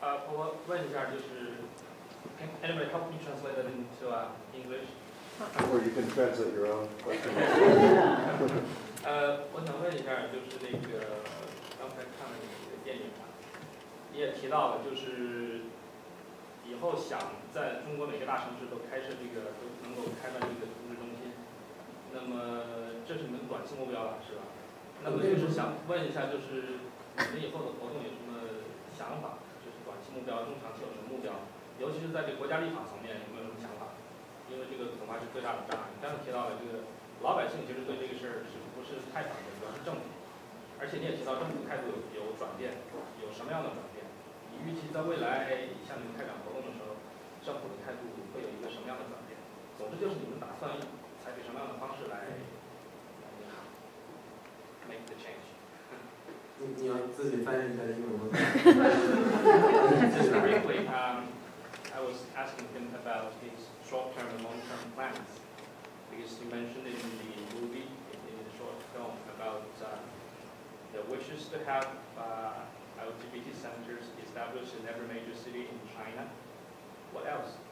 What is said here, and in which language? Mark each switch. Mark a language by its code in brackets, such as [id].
[zh] 我问一下，就是 [en] can anybody help me translate that into English? Or you can translate your own question. [zh] 我想问一下，就是那个刚才看了你的电影啊，你也提到了，就是以后想在中国每个大城市都开设这个，都能够开办这个同志中心。那么这是你们短期目标了，是吧？那么就是想问一下，就是你们以后的活动有什么想法？就是短期目标、中长期有什么目标？尤其是在这个国家立法层面有没有什么想法？因为这个恐怕是最大的障碍。你刚才提到了这个老百姓其实对这个事儿是不是太反对，主要是政府。而且你也提到政府态度有转变，有什么样的转变？你预期在未来像你们开展活动的时候，政府的态度会有一个什么样的转变？总之就是你们打算采取什么样的方式来 [en] make the change？ [zh] 你要自己翻译一下英文吗？ [en] Just briefly, I was asking him about his short-term and long-term plans, because you mentioned in the movie, in the short film, about the wishes to have LGBT centers established in every major city in China. What else?